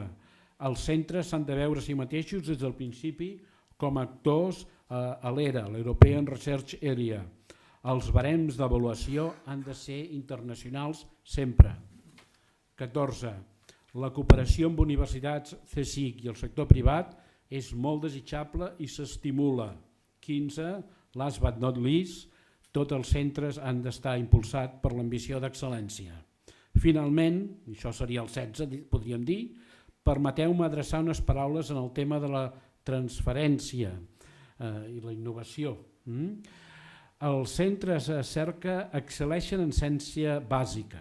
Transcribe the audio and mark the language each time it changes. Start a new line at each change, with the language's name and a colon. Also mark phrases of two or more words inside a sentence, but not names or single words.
Catalan: Els centres s'han de veure a si mateixos des del principi com a actors a l'ERA, l'
English: European Research Area.
Catalan: Els barems d'avaluació han de ser internacionals sempre. 14. La cooperació amb universitats, CSIC i el sector privat és molt desitjable i s'estimula. 15.
English: Last but not least,
Catalan: tots els centres han d'estar impulsats per l'ambició d'excel·lència. Finalment, i això seria el 16, podríem dir, permeteu-me adreçar unes paraules en el tema de la transferència i la innovació. Els centres Cerca excel·leixen en ciència bàsica.